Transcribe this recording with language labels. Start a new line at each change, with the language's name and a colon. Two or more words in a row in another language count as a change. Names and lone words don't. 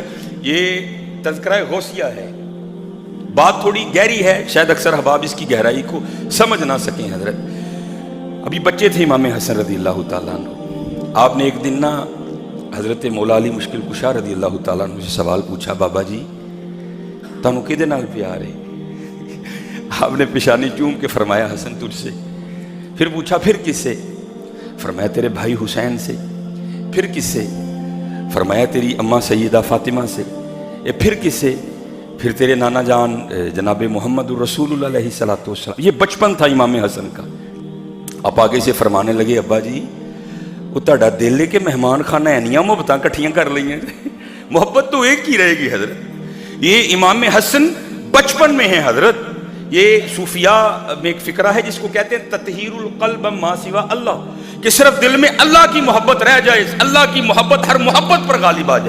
Urdu: یہ تذکرہ غوثیہ ہے, بات تھوڑی گہری ہے, شاید اکثر احباب اس کی گہرائی کو سمجھ نہ سکیں حضرت. ابھی بچے تھے امام حسن
Arabic: رضی اللہ تعالیٰ عنہ.
Urdu: آپ نے ایک دن نا حضرت مولا علی مشکل کشا
Arabic: رضی اللہ تعالیٰ عنہ
Urdu: سے سوال پوچھا,
Punjabi: بابا جی تانوں کدے نال پیار ہے؟
Urdu: آپ نے پیشانی چوم کے فرمایا حسن تجھ سے. پھر پوچھا پھر کس سے؟ فرمایا تیرے بھائی حسین سے. پھر کس سے؟ فرمایا تیری اماں سیدہ فاطمہ سے. پھر کس سے؟ پھر تیرے نانا جان جناب محمد رسول اللہ
Arabic: علیہ الصلوۃ والسلام.
Urdu: یہ بچپن تھا امام حسن کا. آپ آگے سے فرمانے لگے,
Punjabi: ابا جی وہ تہاڈا دل ہے کہ مہمان خانہ اینیاں محبتاں کٹھیاں کر لئی ہیں,
Urdu: محبت تو ایک ہی رہے گی حضرت. یہ امام حسن بچپن میں ہے حضرت. یہ صوفیاء میں ایک فکرہ ہے جس کو کہتے ہیں
Arabic: تطہیر القلب ما سوا اللہ,
Urdu: کہ صرف دل میں اللہ کی محبت رہ جائے, اللہ کی محبت ہر محبت پر غالب آ جائے.